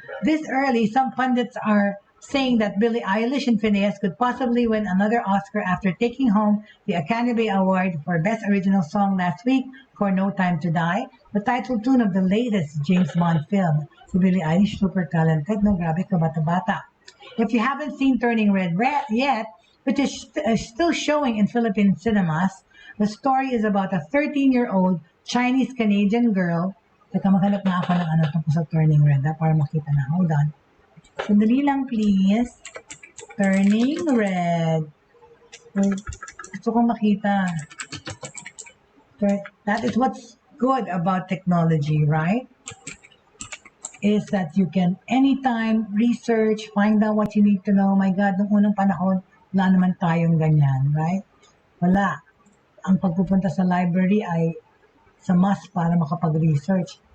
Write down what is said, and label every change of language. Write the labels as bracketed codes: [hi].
[en] This early, some pundits are saying that Billie Eilish and Phineas could possibly win another Oscar after taking home the Academy Award for Best Original Song last week for No Time to Die, the title tune of the latest James Bond film. Si Billie Eilish, super talented, no? [tl] Grabe ka, bata-bata. [en] If you haven't seen Turning Red yet, which is still showing in Philippine cinemas, the story is about a 13-year-old Chinese-Canadian girl. [tl] Teka, maghanap na ako ng ano tungkol sa Turning Red para makita na. [en] Hold on. [tl] Sandali lang, please. Turning Red. Gusto kong makita. [en] That is what's good about technology, right? Is that you can anytime research, find out what you need to know. My God, [tl] nung unang panahon, wala naman tayong ganyan, right? Wala. Ang pagpupunta sa library ay sa must para makapag-research.